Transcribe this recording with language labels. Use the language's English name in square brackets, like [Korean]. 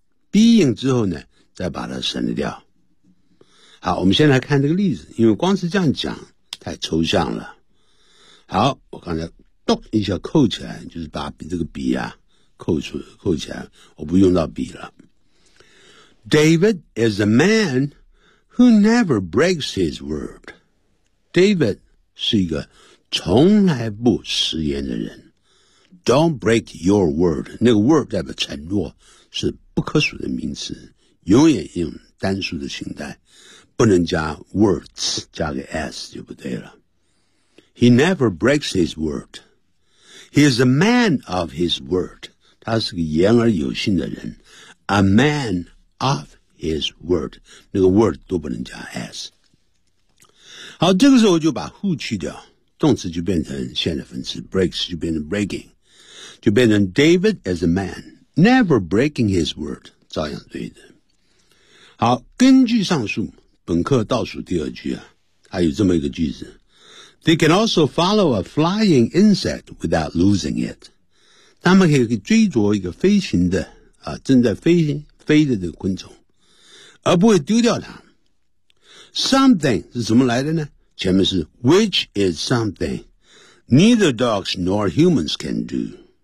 [Chinese] being 之后呢，再把它省略掉。好，我们先来看这个例子，因为光是这样讲太抽象了。好，我刚才咚一下扣起来，就是把这个笔啊扣起来，我不用到笔了。 [English] David is a man who never breaks his word. [Chinese] David 是一个从来不食言的人。 [English] Don't break your word, [Chinese] 那个 word 代表承诺，是不可数的名词，永远用单数的形态，不能加 words, 加个 s 就不对了。 [English] He never breaks his word. He is a man of his word. [Chinese] 他是个言而有信的人。 [English] A man of his word, [Chinese] 那个 word 都不能加 s。好，这个时候就把 who 去掉，动词就变成现在分词， breaks 就变成 breaking, 就变成 [English] David as a man, never breaking his word, [Chinese] 照样对的。好，根据上述，本课倒数第二句啊，还有这么一个句子。 [English] They can also follow a flying insect without losing it. [Chinese] 他们可以追逐一个飞行的啊，正在飞的这个昆虫，而不会丢掉它。 Something 是怎么来的呢？前面是 [English] which is something neither dogs nor humans can do.